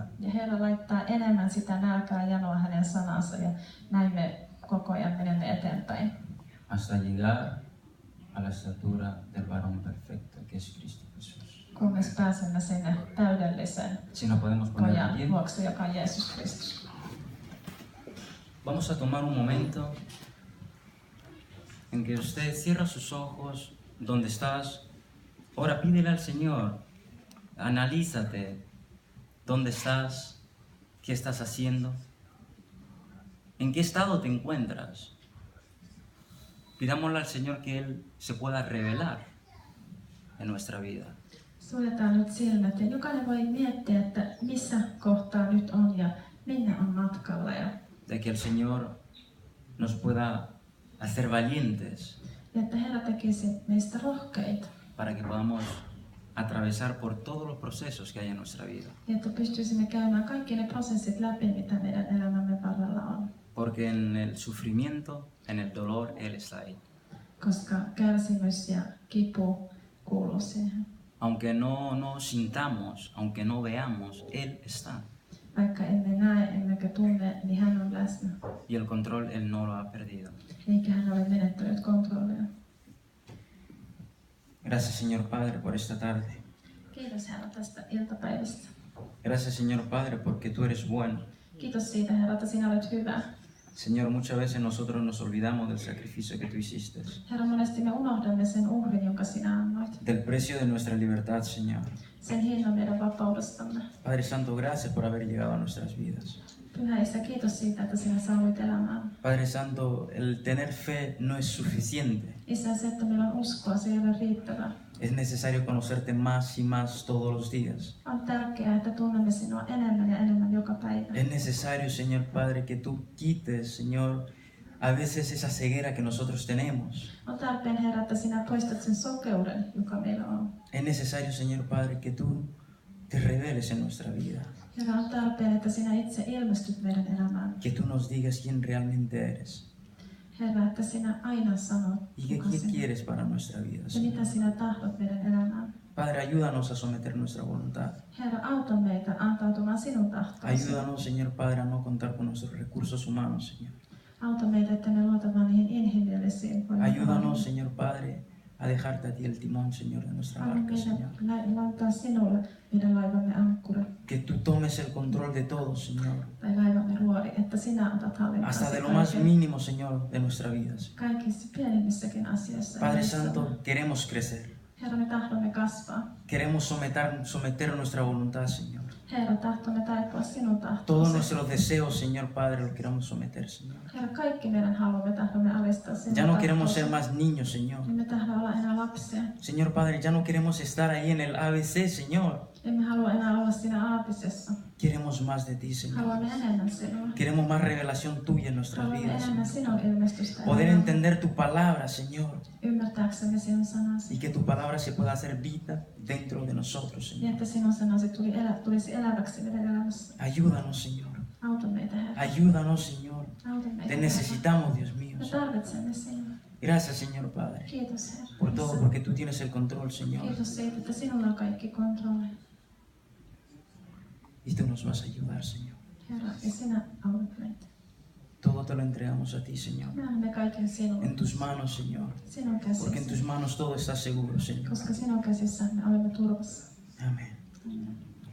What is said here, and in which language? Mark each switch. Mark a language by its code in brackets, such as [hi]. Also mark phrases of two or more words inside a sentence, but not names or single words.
[fi] Ja Herra laittaa enemmän sitä nälkää ja janoa hänen sanansa ja näin me koko ajan menemme eteenpäin. [es] Hasta llegar a la estatura del varón perfecto que es Cristo Jesús. [fi] Kunnes pääsemme sinne täydelliseen [es] Si nos podemos poner de [fi] pojan [es] pie, [fi] luokse, joka on Jeesus Kristus. [es] vamos a tomar un momento en que usted cierra sus ojos donde estás. Ahora pídele al Señor, analízate dónde estás, qué estás haciendo, en qué estado te encuentras. Pidámosle al Señor que Él se pueda revelar en nuestra vida. [fi] Suljetaan nyt silmät ja jokainen voi miettiä, että missä kohtaa nyt on ja minne on matkalla. Ja [es] De que el Señor nos pueda hacer valientes [fi] että Herra tekisi meistä rohkeita. [es] para que podamos atravesar por todos los procesos que hay en nuestra vida. [fi] Ja että pystyisimme käymään kaikki ne prosessit läpi, mitä meidän elämämme varrella on. [es] Porque en el sufrimiento, en el dolor, Él está ahí. [fi] Koska kärsimys ja kipu kuuluu siihen. [es] Aunque no sintamos, aunque no veamos, Él está. [fi] Vaikka emme näe emmekä tunne, niin hän on läsnä. [es] Y el control Él no lo ha perdido. [fi] Eikä hän ole menettänyt kontrollia. [es] Gracias Señor Padre por esta tarde. [fi] Kiitos Herra tästä iltapäivästä. [es] Gracias Señor Padre porque Tú eres bueno. [fi] Kiitos siitä, Herra, että sinä olet hyvä. [es] Señor, muchas veces nosotros nos olvidamos del sacrificio que tú hiciste, [fi] Herra, monesti me unohdamme sen uhrin, jonka sinä annoit. [es] del precio de nuestra libertad, Señor. [fi] Sen hinnan meidän vapaudestamme. [es] Padre Santo, gracias por haber llegado a nuestras vidas. [fi] Pyhä Isä, kiitos siitä, että sinä saavuit elämään. [es] Padre Santo, el tener fe no es suficiente. [fi] Isä, se, että meillä on uskoa, se ei ole riittävää. [es] Es necesario conocerte más y más todos los días. [fi] On tärkeää, että tunnemme sinua enemmän ja enemmän joka päivä. [es] Es necesario, Señor Padre, que tú quites, Señor, a veces esa ceguera que nosotros tenemos. [fi] On tarpeen, Herra, että sinä poistat sen sokeuden, joka meillä on. [es] Es necesario, Señor Padre, que tú te reveles en nuestra vida. [fi] Herra, on tarpeen, että sinä itse ilmestyt meidän elämään. [es] Que tú nos digas quién realmente eres [fi] Herra, että sinä aina sanot, [es] y qué [fi] kuka sinä [es] quieres para nuestra vida, [fi] ja [es] Señor. [fi] mitä sinä tahdot meidän elämään. [es] Padre, ayúdanos a someter nuestra voluntad. [fi] Herra, auta meitä antautumaan sinun tahtoosi. [es] Ayúdanos, Señor Padre, a no contar con nuestros recursos humanos, Señor. [fi] Auta meitä, että me luotamme niihin inhimillisiin [es] Ayúdanos, Señor Padre, a dejarte a ti el timón, Señor, de nuestra [fi] Anna [es] barca, Señor. [fi] meidän laittaa sinulle meidän laivamme ankkuri [es] Que tú tomes el control de todo, Señor. [fi] tai laivamme ruori, että sinä otat hallintaan [es] Hasta de lo más mínimo, Señor, de nuestra vida. [fi] kaikissa pienimmissäkin asioissa. [es] Padre Santo, queremos crecer. [fi] Herra, me tahdomme kasvaa. [es] Queremos someter nuestra voluntad, Señor. [fi] Herra, tahtomme taipua sinun [es] Todos [fi] tahtoosi. [es] nuestros deseos, Señor Padre, los queremos someter, Señor. [fi] Herra, kaikki meidän haluamme tahdomme alistaa sinun [es] Ya no queremos [fi] tahtoosi. [es] ser más niños, Señor. [fi] Emme tahdo olla enää lapsia. [es] Señor Padre, ya no queremos estar ahí en el ABC, Señor. [fi] Emme halua enää olla siinä aapisessa. [es] Queremos más de ti, Señor. [fi] Haluamme enemmän sinua. [es] Queremos más revelación tuya en nuestras [fi] Haluamme [es] vidas, [fi] enemmän [es] Señor. [fi] sinun ilmestystä. [es] Poder [fi] elämään. [es] entender tu palabra, Señor. [fi] Ymmärtääksemme sinun sanasi. [es] Y que tu palabra se pueda hacer vida dentro de nosotros, [fi] Niin, [es] Señor. [fi] että sinun sanasi tulisi eläväksi meidän elämässä. [es] Ayúdanos, Señor. [fi] Auta meitä, Herra. [es] Ayúdanos, Señor. [fi] Auta meitä, [es] Te [fi] Herra. [es] necesitamos, Dios mío. [fi] Me tarvitsemme sinua. [es] Gracias, Señor Padre, [fi] Kiitos, Herra. [es] por todo, porque tú tienes el control, Señor. [fi] Kiitos siitä, että sinulla on kaikki kontrolli. [es] Y tú nos vas a ayudar, Señor. [fi] Herra, ja sinä autat meitä. [es] Todo te lo entregamos a ti, Señor. [fi] Me annamme kaiken sinulle. [es] En tus manos, Señor. [fi] Sinun [es] Porque en [fi] käsissäsi. [es] tus manos todo está seguro, Señor. [fi] Koska sinun käsissä me olemme turvassa. [es] Amén. [fi] Amen.